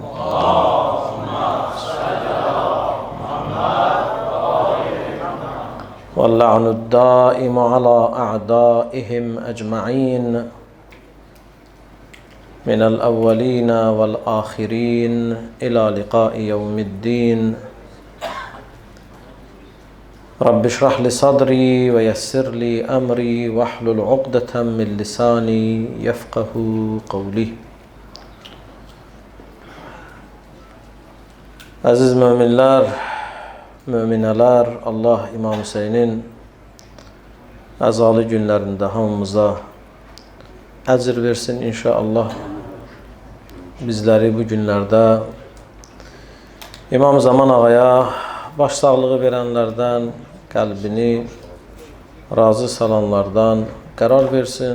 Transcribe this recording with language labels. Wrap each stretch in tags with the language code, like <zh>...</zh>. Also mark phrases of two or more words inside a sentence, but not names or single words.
<ar>واللعن الدائم على أعدائهم أجمعين من الأولين والآخرين إلى لقاء يوم الدين. رب اشرح لي صدري ويسر لي أمري واحلل عقدة من لساني يفقه قولي.</ar> <az>Aziz müminler, mümineler, Allah İmam Hüseyin'in əzalı günlərində hamımıza əcr versin inşallah. Bizləri bu günlərdə İmam Zaman Ağaya başsağlığı verənlərdən, qəlbini razı salanlardan qərar versin.</az>